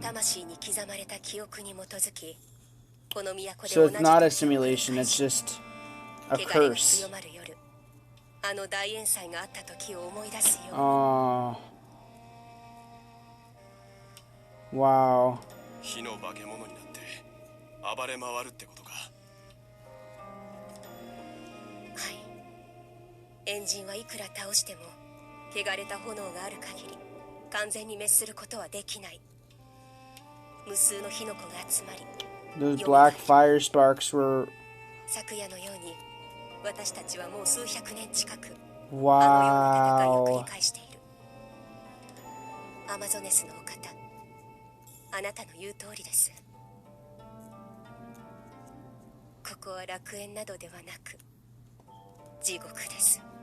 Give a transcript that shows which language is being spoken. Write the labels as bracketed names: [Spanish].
[Japanese] 魂に刻まれた記憶に基づき、この都で [English] So it's not a simulation, it's just a curse. [Japanese] 強まる夜、あの大宴祭があった時を思い出すように。 Wow. 火の化け物になった。暴れ回るってことか。はい。エンジンはいくら倒しても汚れた炎がある限り完全に滅することはできない。無数の火の粉が集まり、 [English] Those black fire sparks were [Japanese] 昨夜のように私たちはもう数百年近くあのような戦いを繰 wow. り返している。アマゾネスのお方、あなたの言う通りです。ここは楽園などではなく地獄です。